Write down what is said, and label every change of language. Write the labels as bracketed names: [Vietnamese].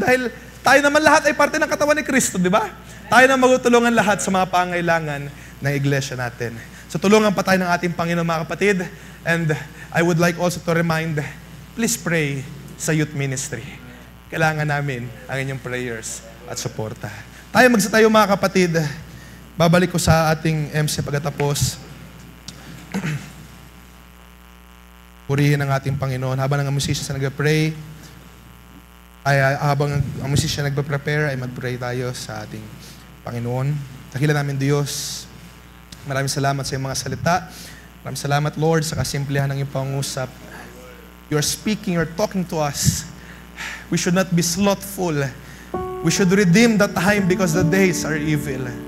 [Filipino] Dahil tayo naman lahat ay parte ng katawan ni Kristo, di ba? Tayo na magtulungan lahat sa mga pangailangan ng iglesia natin. So tulungan pa tayo ng ating Panginoon, mga kapatid. [English] And I would like also to remind, please pray [Filipino] sa youth ministry. Kailangan namin ang inyong prayers at suporta. Tayo magsitayo, mga kapatid. Babalik ko sa ating MC pagkatapos. Purihin ang ating Panginoon. Habang ang musicians na nag-pray, habang ang musician nagpa-prepare, ay mag-pray tayo sa ating Panginoon. Dakilan namin Diyos. Maraming salamat sa iyong mga salita. Maraming salamat, Lord, sa kasimplihan ng iyong pangusap. [English] You're speaking, you're talking to us. We should not be slothful. We should redeem the time because the days are evil.